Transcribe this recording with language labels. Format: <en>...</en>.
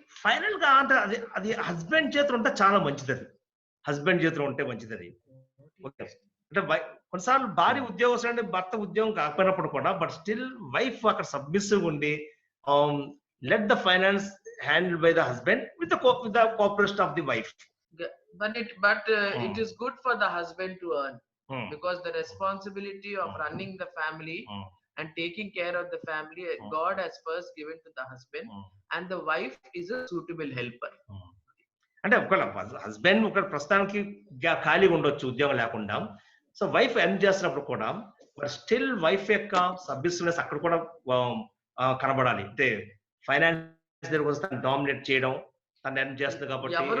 <te>Final గా అంటే అది హస్బెండ్ చేతులు ఉంటే చాలా మంచిది. అది హస్బెండ్ చేతులు ఉంటే మంచిది. అది ఓకే. అంటే కొన్నిసార్లు భార్య ఉద్యోగం అంటే భర్త ఉద్యోగం కాకపోయినప్పుడు కూడా, బట్ స్టిల్ వైఫ్ అక్కడ సబ్మిసివ్ ఉండి</te> <en>Let the finance handled by the husband with the cooperation of the wife. But it is good for the husband to earn, because the responsibility of running the family and taking care of the family, God has first given to the husband, and the wife is a suitable helper.</en> <te>అంటే ఒకవేళ husband ఒక ప్రస్తుతానికి ఖాళీగా ఉండొచ్చు ఉద్యోగం లేకుండా, so wife earn చేస్తున్నప్పుడు కూడా బట్ స్టిల్ వైఫ్ యొక్క సబ్మిసివ్నెస్ అక్కడ కూడా కనబడాలి. అంటే ఫైనాన్స్ దగ్గర వస్తే డామినేట్ చేయడం, తను ఎర్న్ చేస్తుంది కాబట్టి</te>